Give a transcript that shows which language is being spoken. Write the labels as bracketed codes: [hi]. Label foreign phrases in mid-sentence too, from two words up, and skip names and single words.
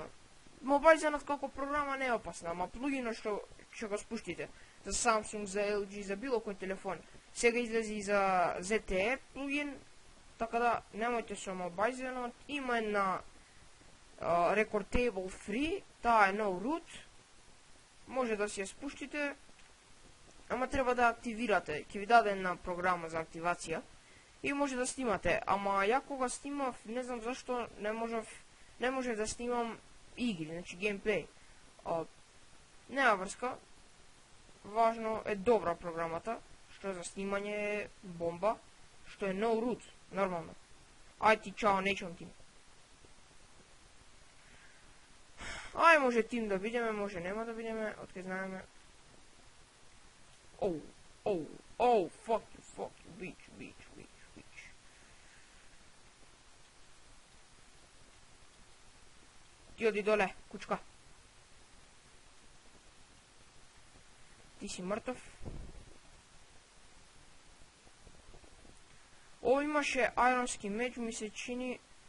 [mk] Mobizenot како програма не е опасна, ама плугинот што ќе го спуштите за Samsung, за LG, за било кој телефон. Сега излези и за ZTE плугин, така да немојте со Mobizenot. Има една Record Table Free, таа е [en] no root. [mk] Може да си ја спуштите, ама треба да активирате. Ќе ви даде една програма за активација и може да снимате. Ама ја кога снимав, не знам зашто не можев да снимам игри, значи геймплей. Нема врска. Важно е добра програмата, што за снимање е бомба, што е [en] no root, [mk] нормално. Ај ти чао, нечам тим. Ај може тим да видиме, може нема да видиме, откај знаеме. [en] Fuck you, bitch. [mk] Ти оди доле, кучка. Ти си мртов. Ово имаше ајронски меч, ми се чини.